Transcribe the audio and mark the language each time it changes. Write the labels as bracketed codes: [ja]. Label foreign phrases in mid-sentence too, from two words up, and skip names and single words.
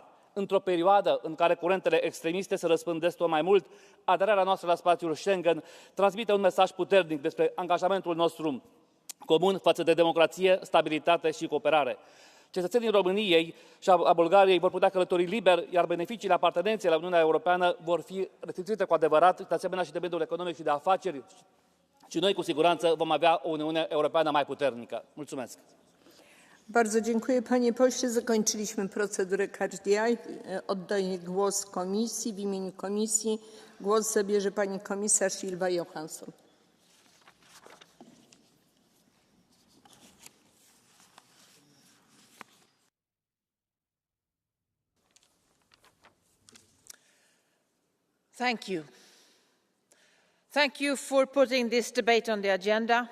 [ro] Într-o perioadă în care curentele extremiste se răspândesc tot mai mult, aderarea noastră la spațiul Schengen transmite un mesaj puternic despre angajamentul nostru comun față de democrație, stabilitate și cooperare. Cetățenii României și a Bulgariei vor putea călători liber, iar beneficiile apartenenței la Uniunea Europeană vor fi restituite cu adevărat, de asemenea și de mediul economic și de afaceri. Și noi, cu siguranță, vom avea o Uniune Europeană mai puternică. Mulțumesc! [pl] Bardzo dziękuję, panie pośle. Zakończyliśmy procedurę [en] Catch the Eye. [pl] Oddaję głos komisji. W imieniu komisji głos zabierze pani komisarz Ylva Johansson. [en] Thank you. Thank you for putting this debate on the agenda.